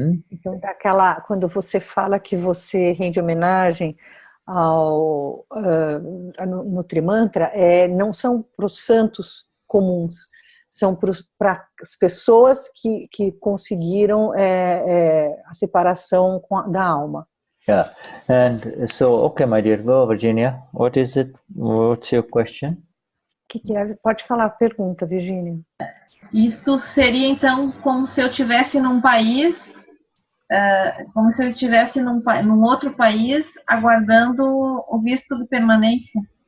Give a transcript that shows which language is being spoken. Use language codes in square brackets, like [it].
[pt] Então, quando você fala que você rende homenagem no Trimantra, não são para os santos comuns, são para as pessoas que conseguiram a separação da alma. [en] Yeah, and so, okay, my dear, go, Virginia. What is it? What's your question? [pt] Pode falar a pergunta, Virginia. Isto seria, então, como se eu estivesse num país, como se eu estivesse num outro país, aguardando o visto de permanência.